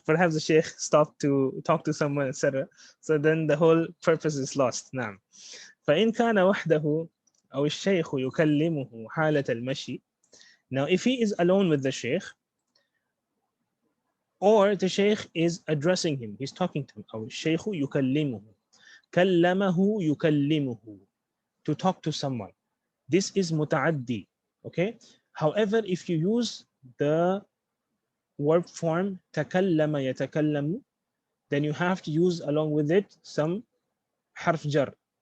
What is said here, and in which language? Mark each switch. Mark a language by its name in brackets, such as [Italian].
[English] Perhaps the sheikh stopped to talk to someone, etc. So then the whole purpose is lost. [Arabic] نعم. فإن كان وحده أو الشيخ يكلمه حالة المشي. [English] Now if he is alone with the sheikh, or the sheikh is addressing him, he's talking to him. [Arabic] أو الشيخ يكلمه. [English] كلمه يكلمه, to talk to someone. This is muta'addi. Okay. However, if you use the verb form takallama yatakallamu, then you have to use along with it some harf jar.